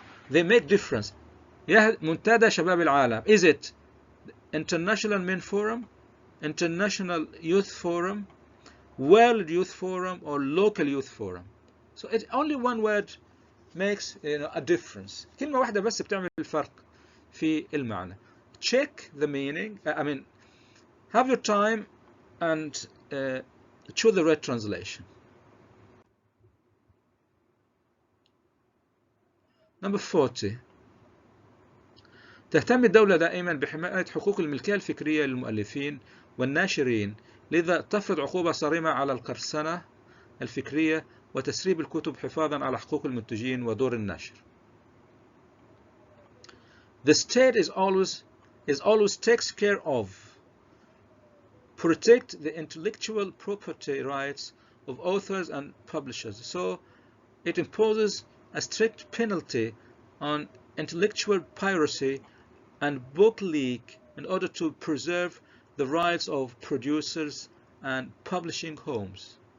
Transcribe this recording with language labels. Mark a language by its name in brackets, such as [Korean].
[English] They make difference. [Arabic] منتدى شباب العالم. [English] Is it International Men Forum, International Youth Forum, World Youth Forum, or Local Youth Forum? So it only one word makes a difference. [Arabic] كلمة واحدة بس بتعمل الفرق في المعنى. [English] Check the meaning. I mean, have your time and choose the right translation. Number 40. [Arabic] تهتم الدولة دائما بحماية حقوق الملكية الفكرية للمؤلفين والناشرين، لذا تفرض عقوبة صارمة على القرصنة الفكرية وتسريب الكتب حفاظا على حقوق المنتجين ودور الناشر. [English] The state is always takes care of, protect the intellectual property rights of authors and publishers. So it imposes a strict penalty on intellectual piracy and book leak in order to preserve the rights of producers and publishing homes.